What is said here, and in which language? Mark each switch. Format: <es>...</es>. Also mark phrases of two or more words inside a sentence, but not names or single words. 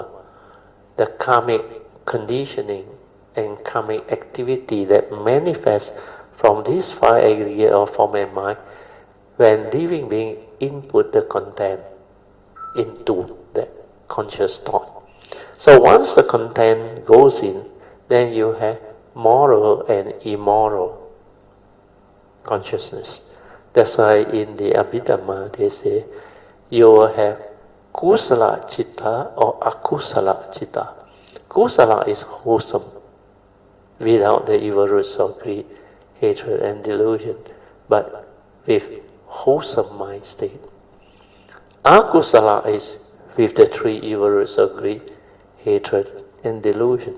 <en>The karmic conditioning and karmic activity that manifests from these five aggregate of form and mind when living being input the content into that conscious thought. So once the content goes in, then you have moral and immoral consciousness. That's why in the Abhidhamma they say you will have</en> <pi>kusala citta</pi> <en>or</en> <pi>akusala citta.</pi> <en>Kusala is wholesome, without the evil roots of greed, hatred and delusion, but with wholesome mind state. Akusala is with the three evil roots of greed, hatred and delusion.</en>